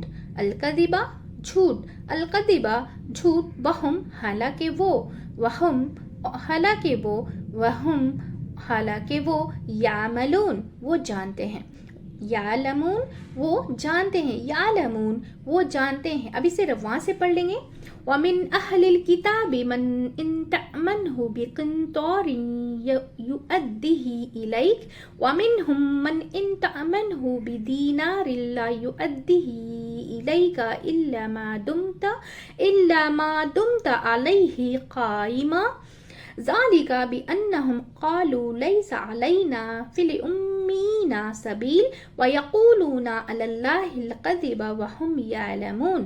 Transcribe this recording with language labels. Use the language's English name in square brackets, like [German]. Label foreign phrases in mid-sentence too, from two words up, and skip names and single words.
[Hindi] अलकज़िबा झूठ। अलकज़िबा झूठ। वहुम हालांकि वो। वहुम हालांकि वो। वहुम हालांकि वो। यामलून वो जानते हैं। यालमून वो जानते हैं। यालमून वो जानते हैं। अब इसे रवां से पढ़ लेंगे। [Arabic] ومن أهل الكتاب من إن تأمنه بقنطار يؤده إليك ومنهم من إن تأمنه بدينار لا يؤده إليك إلا ما دمت عليه قائما ذلك بأنهم قالوا ليس علينا في الأميين سبيل ويقولون على الله الكذب وهم يعلمون.